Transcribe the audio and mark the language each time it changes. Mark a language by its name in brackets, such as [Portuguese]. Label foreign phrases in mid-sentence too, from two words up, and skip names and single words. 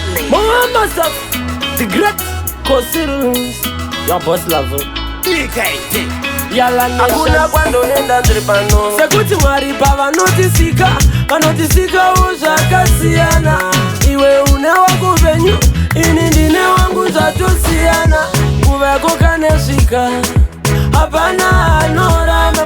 [English] Mama Saf, the great Kosirus, your boss lover. Yala nation. [Shona] Hakuna kwando nenda ndiri pano. Sekuti Mwari pa vanotisika, vanotisikawo zvakasiyana. Iwe une wako venyu, ini ndine wangu zvatosiyana. Kuveko kane svika, hapana anoramba.